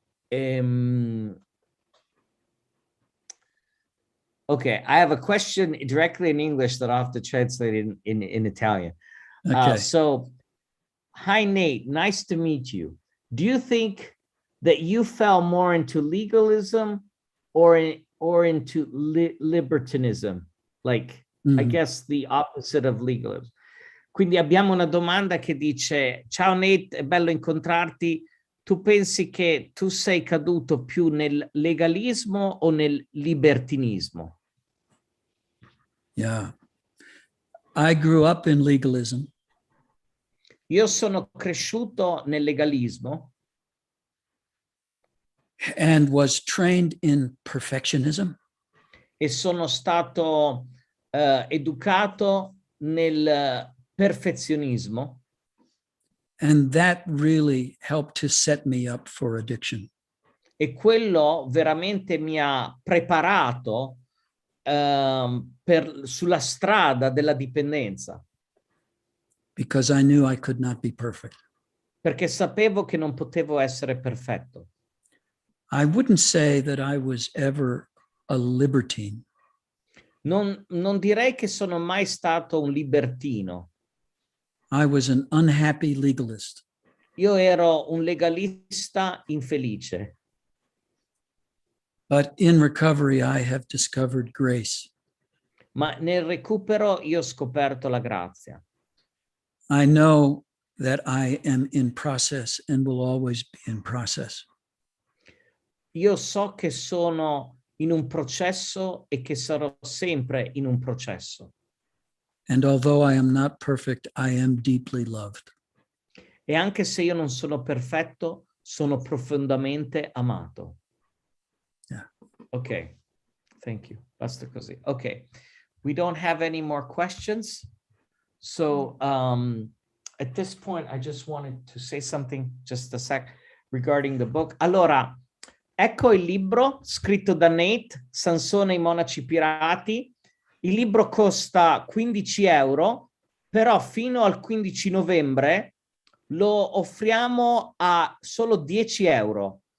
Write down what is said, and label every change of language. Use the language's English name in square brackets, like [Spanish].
[English] Okay, I have a question directly in English that I'll have to translate in Italian. Okay. So, hi Nate, nice to meet you. Do you think that you fell more into legalism or into libertinism? Like, I guess the opposite of legalism. [Italian] Quindi abbiamo una domanda che dice: ciao Nate, è bello incontrarti. Tu pensi che tu sei caduto più nel legalismo o nel libertinismo? [English] Yeah. I grew up in legalism. [Italian] Io sono cresciuto nel legalismo [English] and was trained in perfectionism. [Italian] E sono stato educato nel perfezionismo. [English] And that really helped to set me up for addiction. [Italian] E quello veramente mi ha preparato sulla strada della dipendenza. [English] Because I knew I could not be perfect. [Italian] Perché sapevo che non potevo essere perfetto. [English] I wouldn't say that I was ever a libertine. [Italian] Non direi che sono mai stato un libertino. [English] I was an unhappy legalist. [Italian] Io ero un legalista infelice. [English] But in recovery, I have discovered grace. [Italian] Ma nel recupero io ho scoperto la grazia. [English] I know that I am in process and will always be in process. [Italian] Io so che sono in un processo e che sarò sempre in un processo. [English] And although I am not perfect, I am deeply loved. [Italian] E anche se io non sono perfetto, sono profondamente amato. [English] Yeah. Ok, thank you. [Italian] Basta così. [English] Ok, we don't have any more questions. So at this point, I just wanted to say something, just a sec, regarding the book. [Italian] Allora, ecco il libro scritto da Nate, Samsone e i Monaci Pirati. Il libro costa 15 euro, però fino al 15 novembre lo offriamo a solo 10 euro.